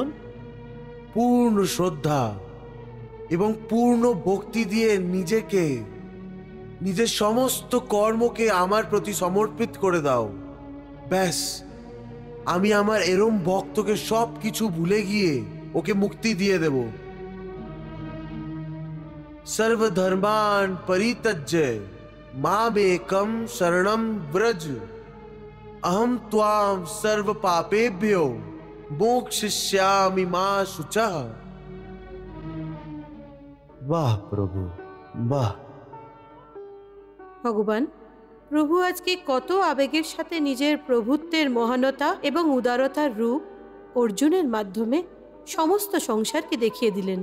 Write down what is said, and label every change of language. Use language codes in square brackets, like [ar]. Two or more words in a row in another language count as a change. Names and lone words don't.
[bn] পূর্ণ শ্রদ্ধা এবং পূর্ণ ভক্তি দিয়ে নিজেকে, নিজের সমস্ত কর্মকে আমার প্রতি সমর্পিত করে দাও। ব্যাস, আমি আমার এরম ভক্তকে সব কিছু ভুলে গিয়ে ওকে মুক্তি দিয়ে দেব। [sa] सर्वधर्मान परित्यज्य मामेकं शरणं व्रज, अहम त्वां सर्व पापेभ्यो मोक्षयिष्यामि मा शुचः। [bn] বাহ প্রভু, বাহ। ভগবান, প্রভু আজকে কত আবেগের সাথে নিজের প্রভুত্বের মহানতা এবং উদারতার রূপ অর্জুনের মাধ্যমে সমস্ত সংসারকে দেখিয়ে দিলেন।